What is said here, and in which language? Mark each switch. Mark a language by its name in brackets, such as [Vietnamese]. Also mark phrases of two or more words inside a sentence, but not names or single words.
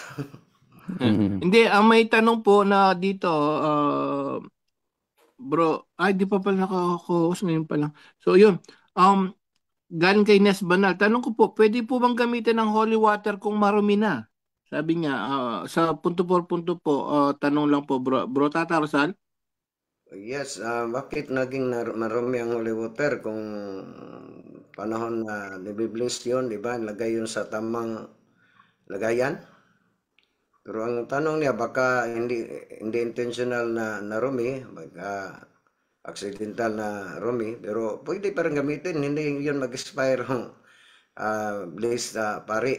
[Filipino] Hindi, may tanong po na dito, bro, di pa pala naka-host ngayon pa lang. So, yun, galing kay Nes Banal, tanong ko po, pwede po bang gamitin ng [English] holy water [Filipino] kung marumi na? Sabi niya, sa [Spanish] punto por punto [Filipino] po, tanong lang po, bro Tata Rosal? Yes, bakit naging marumi ang [English] holy water [Filipino] kung panahon na nibibless yun, di ba? Lagay yun sa tamang lagayan. Pero ang tanong niya, baka hindi intentional na narumi, baka accidental na rumi, pero pwede pa rin gamitin, hindi yun mag-expire ang bliss pari.